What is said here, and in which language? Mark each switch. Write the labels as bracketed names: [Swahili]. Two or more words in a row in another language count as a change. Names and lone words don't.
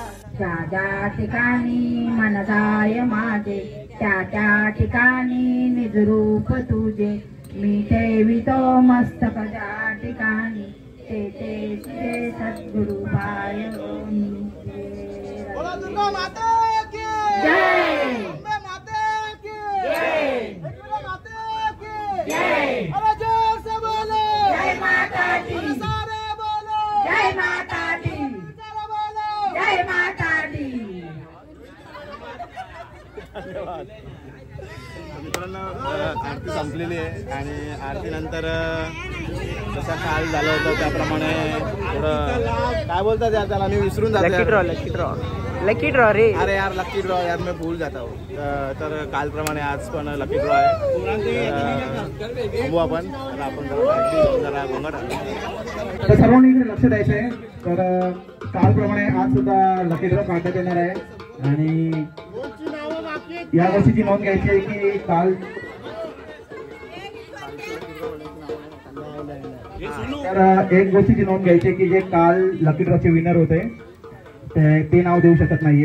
[Marathi] त्या ठिकाणी मन जाय माझे, त्या ठिकाणी निजरूप तुझे, मी ठेवितो मस्तक ज्या ठिकाणी, ते सद्गुरु पाय [Hindi] अरे जोर से बोलो जय माता दी, सारे बोलो जय माता दी, बोलो जय माता दी। [Marathi] मित्रांनो आरती संपलेली आहे आणि आरती नंतर जसा काल झालं होतं त्याप्रमाणे थोडं काय बोलतात यार त्याला, मी विसरून जातो। [English] lucky draw [Hindi] रे, अरे यार [English] lucky draw [Hindi] यार मैं भूल जाता हूँ। [Marathi] तर कालप्रमाणे आज पण [English] lucky draw [Marathi] आहे। थांबू आपण जरा गोंगाट आला। तर सर्वांनी इकडे लक्ष द्यायचं आहे। तर कालप्रमाणे आज सुद्धा [English] lucky draw [Marathi] काढण्यात येणार आहे आणि या गोष्टीची नोंद घ्यायची आहे की काल तर एक गोष्टीची नोंद घ्यायची की जे काल लकी ड्रॉचे विनर होते ते नाव देऊ शकत नाहीये.